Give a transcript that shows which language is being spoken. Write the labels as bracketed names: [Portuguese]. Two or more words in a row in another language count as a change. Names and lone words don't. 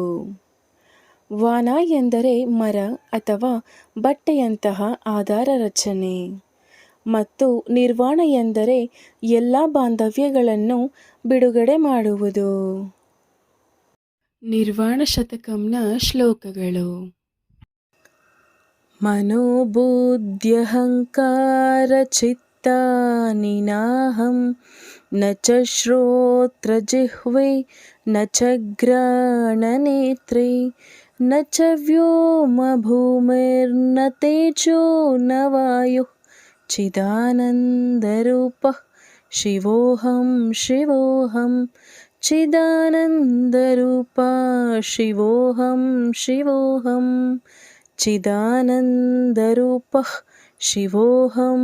[Kannada] ವಾನ ಎಂದರೆ ಮರ ಅಥವಾ ಬಟ್ಟೆಯಂತಹ ಆಧಾರ ರಚನೆ ಮತ್ತು ನಿರ್ವಾಣ ಎಂದರೆ ಎಲ್ಲ ಬಾಂಧವ್ಯಗಳನ್ನು ಬಿಡುಗಡೆ ಮಾಡುವುದು. ನಿರ್ವಾಣ ಶತಕಂನ ಶ್ಲೋಕಗಳು. [Sanskrit] ಮನೋಬುದ್ಧ್ಯಹಂಕಾರ ಚಿತ್ತಾನಿ ನಾಹಂ ನ ಚ ಶ್ರೋತ್ರ ಜಿಹ್ವೆ ನ ಚ ಘ್ರಾಣನೇತ್ರೇ ನ ಚ ವ್ಯೋಮ ಭೂಮಿರ್ನ ತೇಜೋ ನ ವಾಯುಃ ಚಿದಾನಂದರೂಪಃ ಶಿವೋಹಂ ಶಿವೋಹಂ ಚಿದಾನಂದರೂಪ ಶಿವೋಹಂ ಶಿವೋಹಂ ಚಿದಾನಂದರೂಪಃ ಶಿವೋಹಂ